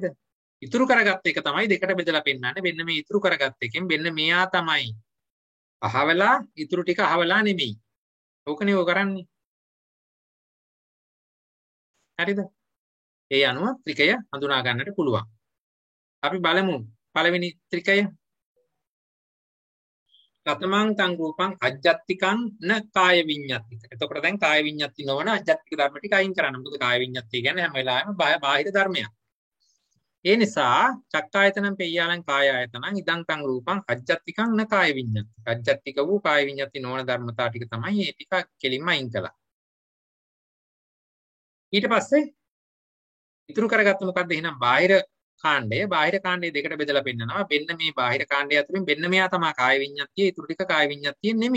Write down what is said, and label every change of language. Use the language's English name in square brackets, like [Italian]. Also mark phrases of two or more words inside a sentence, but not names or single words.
[Sinhala] ඉතුරු කරගත්ත එක තමයි දෙකට බෙදලා පෙන්නන්නේ. මෙන්න මේ ඉතුරු කරගත්ත එකෙන් මෙන්න මෙයා තමයි අහවලා, ඉතුරු ටික අහවලා නෙමෙයි. ඕකනේ ඔය කරන්නේ. හරිද? ඒ අනුව ත්‍රිකය හඳුනා ගන්නට පුළුවන්. අපි බලමු පළවෙනි ත්‍රිකය. [Pali] කතමං තං රූපං අජ්ජත්තිකං න කාය විඤ්ඤාතික. [Sinhala] එතකොට දැන් [Pali] කාය විඤ්ඤාති [Sinhala] නොවන අජ්ජත්තික ධර්ම ටික අයින් කරන්න. මොකද [Pali] කාය විඤ්ඤාති [Sinhala] කියන්නේ හැම වෙලාවෙම බාහිර ධර්මයක්. ඒ නිසා [Pali] චක්කායතනං පෙය්‍යාලං කාය ආයතනං ඉදං තං රූපං අජ්ජත්තිකං න කාය විඤ්ඤාති. [Sinhala] අජ්ජත්තික වූ [Pali] කාය විඤ්ඤාති [Sinhala] නොවන ධර්මතා ටික තමයි මේ ටික කෙලින්ම අයින් කළා. ඊට පස්සේ ඉතුරු කරගත්ත මොකද්ද එහෙනම් බාහිර කාණ්ඩය දෙකට බෙදලා පෙන්නනවා. මෙන්න මේ බාහිර කාණ්ඩය අතරින් මෙන්න මෙයා තමයි කාය විඤ්ඤාතිය, ඉතුරු ටික කාය විඤ්ඤාතිය නෙමෙයි.